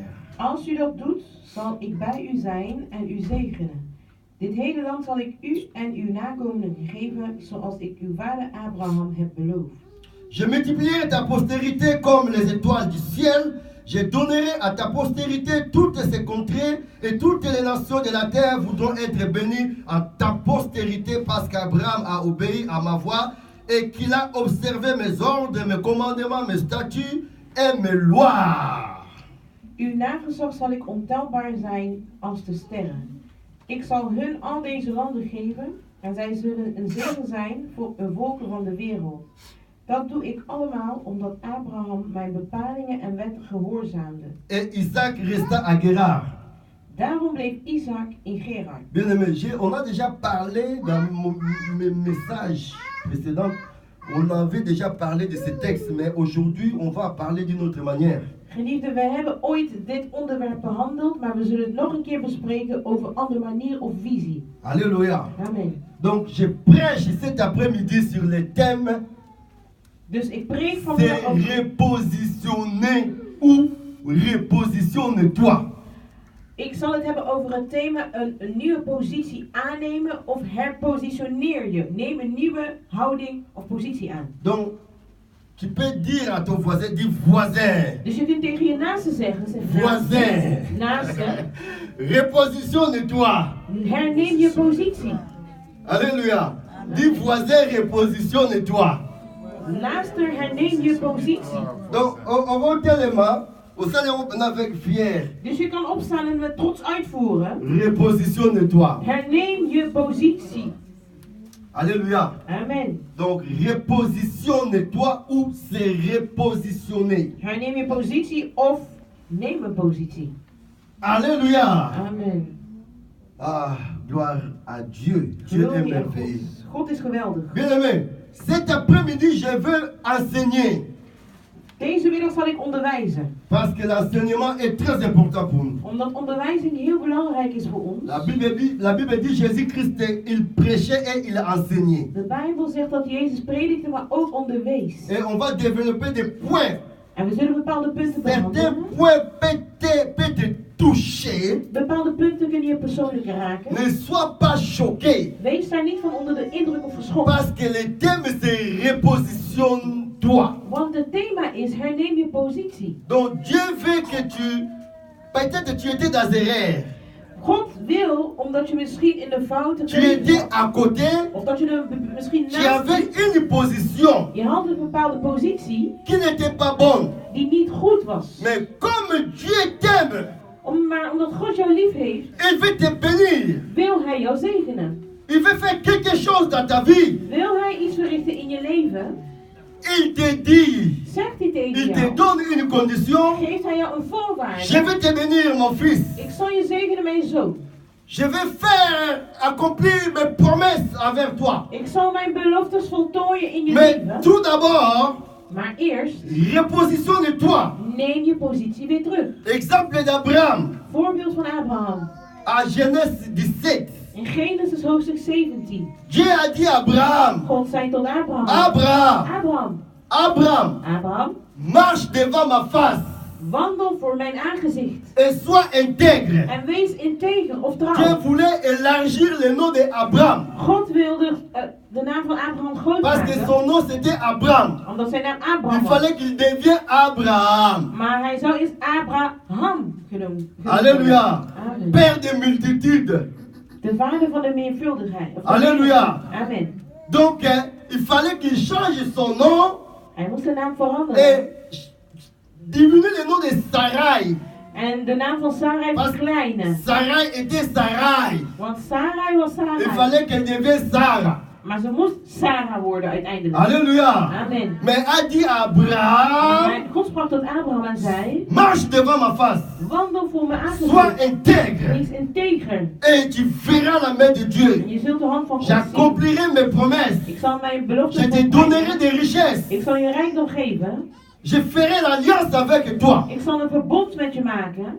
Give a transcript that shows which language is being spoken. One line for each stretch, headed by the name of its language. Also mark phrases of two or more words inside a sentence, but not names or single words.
Dutch: Als u dat doet, zal ik bij u zijn en u zegenen. Dit hele land zal ik u en uw nakomelingen geven, zoals ik uw vader Abraham heb beloofd.
French: Je multiplierai ta postérité comme les étoiles du ciel. Je donnerai à ta postérité toutes ces contrées, et toutes les nations de la terre voudront être bénies en ta postérité, parce qu'Abraham a obéi à ma voix et qu'il a observé mes ordres, mes commandements, mes statuts et mes lois.
Dutch: Uw nageslacht zal ik ontelbaar zijn als de sterren. Ik zal hun al deze landen geven en zij zullen een zegen zijn voor de volken van de wereld. Dat doe ik allemaal omdat Abraham mijn bepalingen en wetten gehoorzaamde.
French: Et Isaac resta à Gerar.
Dutch: Daarom bleef Isaac in Gerar.
French: Bien aimé, on a déjà parlé dans mes messages précédents, on avait déjà parlé de ces textes, mais aujourd'hui on va parler d'une autre manière.
Dutch: Geliefden, we hebben ooit dit onderwerp behandeld, maar we zullen het nog een keer bespreken over andere manier of visie.
French: Alléluia. Amen. Donc je prêche cet après-midi sur le thème
Dutch: Dus ik preek
French: c'est
Dutch: vandaag over
French: repositionner ou repositionne-toi.
Dutch: Ik zal het hebben over het thema een nieuwe positie aannemen of herpositioneer je. Neem een nieuwe houding of positie aan.
French: Donc tu peux dire à ton voisin, dis voisin.
Dutch: Dus je kunt tegen je naaste zeggen,
French: Voisin.
Dutch: naaste,
French: Repositionne-toi.
Dutch: herneem je positie.
French: Alléluia. Dis voisin, repositionne-toi.
Dutch: Naaste, herneem je positie.
French: Donc on va tellement, au salon avec fier.
Dutch: Dus je kan opstaan en met trots uitvoeren.
French: Repositionne-toi.
Dutch: Herneem je positie.
French: Alléluia. Amen. Donc repositionne-toi ou c'est repositionner.
Dutch: Herneem je positie of neem een positie.
French: Alléluia. Amen. Ah, gloire à Dieu. Dieu est
Dutch: Glorie aan
French: merveilleux.
Dutch: God. God is geweldig.
French: Bien aimé, cet après-midi, je veux enseigner.
Dutch: Deze middag zal ik onderwijzen.
French: Parce que l'enseignement est très important pour nous.
Dutch: Omdat onderwijzing heel belangrijk is voor ons.
French: La Bible dit Jésus-Christ, il prêchait et il enseignait.
Dutch: De Bijbel zegt dat Jezus predikte, maar ook onderwees.
French: Et on va développer des points.
Dutch: En we zullen bepaalde punten
French: Certains
Dutch: behandelen.
French: points peuvent touché.
Dutch: Bepaalde punten kunnen je persoonlijk raken.
French: Ne sois pas choqué.
Dutch: Wees daar niet van onder de indruk of geschokt.
French: Parce que le thème c'est repositionne-toi.
Dutch: Want het thema is herneem je positie.
French: Donc Dieu veut que peut-être tu étais dans erreur.
Dutch: God wil, omdat je misschien in de fouten
French: Tu étais à côté.
Dutch: of dat je er misschien
French: Tu
Dutch: naast
French: avais
Dutch: zit,
French: une position
Dutch: je had een bepaalde positie
French: qui n'était pas bonne.
Dutch: die niet goed was.
French: Mais comme Dieu t'aime,
Dutch: Maar omdat God jou lief heeft,
French: il veut te bénir.
Dutch: wil Hij jou zegenen.
French: Il veut faire quelque chose dans ta vie.
Dutch: Wil Hij iets verrichten in je leven,
French: Il te dit,
Dutch: zegt Hij tegen
French: il te
Dutch: jou,
French: donne une condition.
Dutch: geeft Hij jou een
French: Je
Dutch: voorwaarde.
French: vais te bénir, mon fils.
Dutch: Ik zal je zegenen, mijn zoon.
French: Je vais faire accomplir mes promesses envers toi.
Dutch: Ik zal mijn beloftes voltooien in je
French: Mais
Dutch: leven.
French: tout d'abord,
Dutch: Maar eerst,
French: repositionne-toi.
Dutch: neem je positie weer terug.
French: Exemple d'Abraham
Dutch: Voorbeeld van Abraham.
French: à Genèse 17.
Dutch: In Genesis hoofdstuk 17.
French: Dieu a dit à Abraham,
Dutch: God zei tot Abraham.
French: Abraham,
Dutch: Abraham,
French: Abraham,
Dutch: Abraham,
French: marche devant ma face
Dutch: wandel voor mijn aangezicht.
French: et sois intègre.
Dutch: En wees integer of
French: Dieu
Dutch: trouw.
French: voulait élargir le nom d'Abraham
Dutch: God wilde de naam van Abraham groot
French: parce que
Dutch: maken.
French: son nom c'était Abraham.
Dutch: Omdat zijn naam
French: Il
Dutch: Abraham was.
French: fallait qu'il devienne Abraham.
Dutch: Maar hij zou eerst Abraham genoemd worden.
French: Alléluia. Amen. Père de multitudes.
Dutch: De vader van de meervuldigheid. Of de
French: Alléluia. Amen. Donc, il fallait qu'il change son nom
Dutch: Hij moest de naam veranderen.
French: et diminuer le nom de Sarai.
Dutch: En de naam van Sarai
French: Parce que
Dutch: verkleinen.
French: Sarai était Sarai.
Dutch: Want Sarai was
French: Il
Dutch: Sarai.
French: fallait qu'elle devienne Sarah.
Dutch: Maar ze moest Sarah worden uiteindelijk.
French: Alléluia. Amen. Mais a dit à Abraham,
Dutch: Maar God sprak tot Abraham en zei:
French: marche devant ma face.
Dutch: wandel voor mijn
French: Sois
Dutch: aangezicht.
French: intègre.
Dutch: Wees integer.
French: Et tu verras la main de
Dutch: En
French: Dieu.
Dutch: je zult de hand van God zien.
French: J'accomplirai mes promesses.
Dutch: Ik zal mijn beloften
French: Je te donnerai des richesses.
Dutch: Ik zal je rijkdom geven.
French: Je ferai l'alliance avec toi.
Dutch: Ik zal een verbond met je maken.